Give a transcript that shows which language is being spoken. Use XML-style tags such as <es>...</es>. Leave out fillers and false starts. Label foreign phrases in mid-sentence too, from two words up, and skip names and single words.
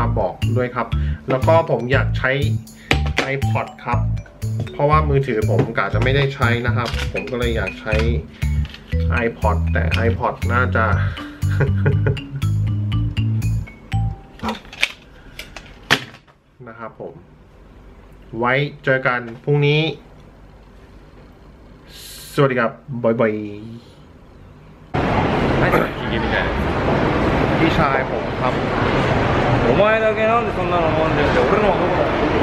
<th>บอกด้วยครับแล้วก็ผมอยากใช้ iPod ครับเพราะว่ามือถือผมกะจะไม่ได้ใช้นะครับผมก็เลยอยากใช้ iPod แต่ iPod น่าจะ นะครับผมไว้เจอกันพรุ่งนี้สวัสดีครับบ๊ายบายพี่ชายผมครับ</th> <ja>お前だけなんでそんなの飲んでんだよ俺のはどこだよ</ja>